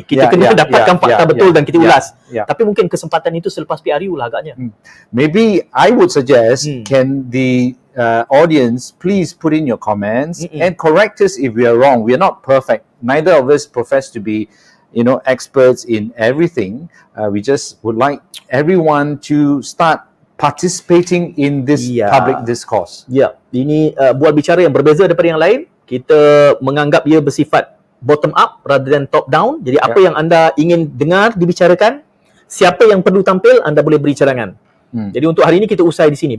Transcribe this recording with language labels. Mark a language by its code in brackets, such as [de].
[ms] Kita kena dapatkan fakta betul dan kita ulas. Tapi mungkin kesempatan itu selepas PRU lah agaknya. [en] Maybe I would suggest, can the audience please put in your comments and correct us if we are wrong. We are not perfect. Neither of us profess to be experts in everything. We just would like everyone to start participating in this public discourse. [ms] Ini buat bicara yang berbeza daripada yang lain. Kita menganggap ia bersifat [en] bottom up rather than top down. [ms] Jadi apa yang anda ingin dengar dibicarakan, siapa yang perlu tampil, anda boleh beri cadangan. Jadi untuk hari ini kita usai di sini.